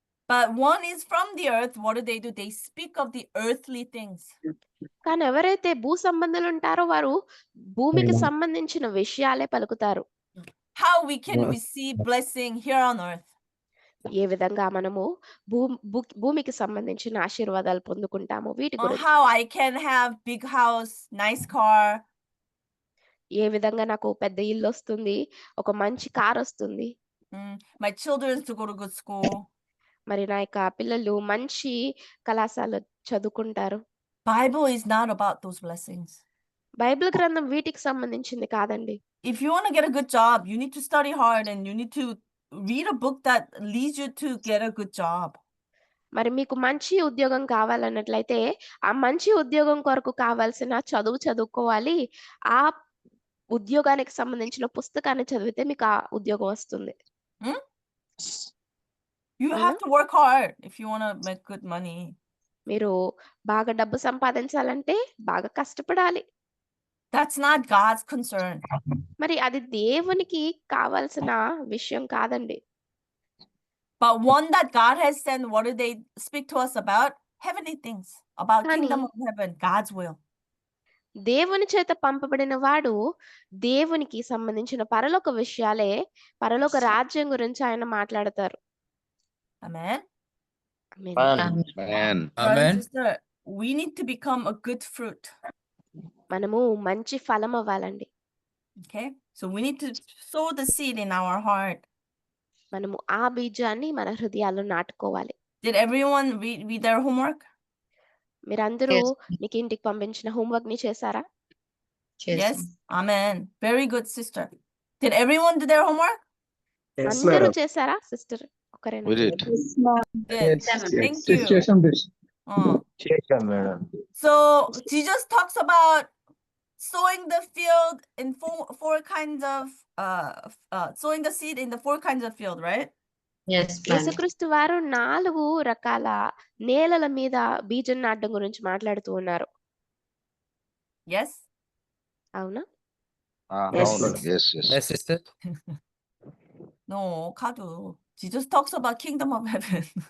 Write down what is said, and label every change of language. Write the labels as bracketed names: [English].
[English] But one is from the earth. What do? They speak of the earthly things. [Telugu] కానీ ఎవరైతే భూ సంబంధులు ఉంటారో వారు భూమికి సంబంధించిన విషయాలే పలుకుతారు. [English] How we can receive blessing here on earth. [Telugu] ఏ విధంగా మనము భూమికి సంబంధించిన ఆశీర్వాదాలు పొందుకుంటాము వీటి [English] Or [Telugu] గురించి. [English] how I can have big house, nice car. [Telugu] ఏ విధంగా నాకు పెద్ద ఇల్లు వస్తుంది, ఒక మంచి కార్ వస్తుంది. [English] My children to go to good school. [Telugu] మరి నా యొక్క పిల్లలు మంచి కళాశాల చదువుకుంటారు. [English] Bible is not about those blessings. [Telugu] Bible గ్రంథం వీటికి సంబంధించింది కాదండి. [English] If you want to get a good job, you need to study hard and you need to read a book that leads you to get a good job. [Telugu] మరి మీకు మంచి ఉద్యోగం కావాలన్నట్లయితే ఆ మంచి ఉద్యోగం కొరకు కావాల్సిన చదువుకోవాలి. ఆ ఉద్యోగానికి సంబంధించిన పుస్తకాన్ని చదివితే మీకు ఆ ఉద్యోగం వస్తుంది. [English] You have to work hard if you want to make good money. [Telugu] మీరు బాగా డబ్బు సంపాదించాలంటే బాగా కష్టపడాలి. [English] That's not God's concern. [Telugu] మరి అది దేవునికి కావాల్సిన విషయం కాదండి. [English] But one that God has sent, what do they speak to us about? Heavenly things, about kingdom of heaven, God's will. [Telugu] దేవుని చేత పంపబడిన వాడు దేవునికి సంబంధించిన పరలోక విషయాలే, పరలోక రాజ్యం గురించి ఆయన మాట్లాడతారు. [English] Amen. [Telugu] Amen. [English] Amen. Brother and Amen. sister, we need to become a good fruit. [Telugu] మనము మంచి ఫలం అవ్వాలండి. [English] Okay. So we need to sow the seed in our heart. [Telugu] మనము ఆ బీజాన్ని మన హృదయాల్లో నాటుకోవాలి. [English] Did everyone read their homework? [Telugu] మీరందరూ [English] Yes. [Telugu] మీకు ఇంటికి పంపించిన హోంవర్క్ ని చేశారా? [English] Yes. Amen. Very good, sister. Did everyone do their homework? Yes, [Telugu] అందరూ [English] madam. [Telugu] చేశారా sister? ఒకరేనా? [English] We did. Good. Thank you. Situation this. [Telugu] చేశాం madam. [English] So Jesus talks about sowing the field in four kinds of sowing the seed in the 4 kinds of field, right? Yes, madam. [Telugu] యేసుక్రీస్తు వారు 4 రకాల నేలల మీద బీజం నాటడం గురించి మాట్లాడుతూ ఉన్నారు. [English] Yes. [Telugu] అవునా? [English] Yes, [Telugu] అవును. [English] sir. Yes, yes. Yes, sister. No, Kadu. Jesus talks about kingdom of heaven.